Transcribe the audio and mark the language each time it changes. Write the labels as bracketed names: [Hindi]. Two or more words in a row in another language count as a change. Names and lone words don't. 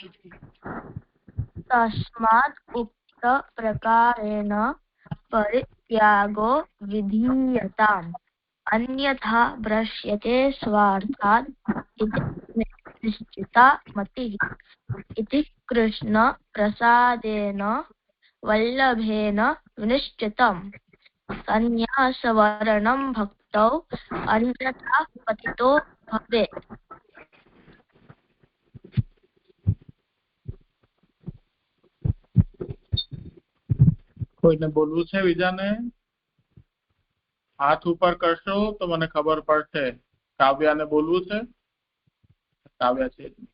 [Sanskrit] तस्मात् उक्तप्रकारेण परित्यागो विधीयताम् अन्यथा भ्रश्यते स्वार्थात् इति निश्चिता मतिः इति कृष्णप्रसादेन वल्लभेन विनिश्चितम् संन्यासवर्णं भक्तौ अन्यथा पतितो भवेत्। [Gujarati] કોઈને બોલવું છે બીજાને? હાથ ઉપર કરશો તો મને ખબર પડશે. કાવ્યાને બોલવું છે? કાવ્યા છે.